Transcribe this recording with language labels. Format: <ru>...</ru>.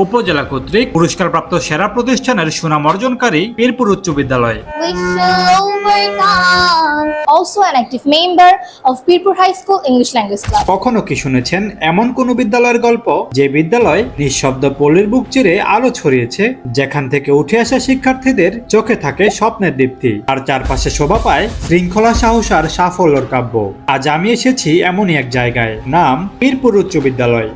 <bn>উপজেলা কর্তৃক পুরস্কারপ্রাপ্ত সেরা প্রতিষ্ঠানের সুনাম অর্জনকারী পীরপুর উচ্চ বিদ্যালয়।</bn> <en>We shall overcome. Also an active member of Pirpur High School English Language Club.</en> <bn>কখনো কি শুনেছেন এমন কোন বিদ্যালয়ের গল্প যে বিদ্যালয় নিঃশব্দ পল্লীর বুক চিরে আলো ছড়িয়েছে, যেখান থেকে উঠে আসা শিক্ষার্থীদের চোখে থাকে স্বপ্নের দীপ্তি আর চারপাশে শোভা পায় শৃঙ্খলা, সাহস আর সাফল্যের কাব্য। আজ আমি এসেছি এমনই এক জায়গায়, নাম পীরপুর উচ্চ বিদ্যালয়।</bn>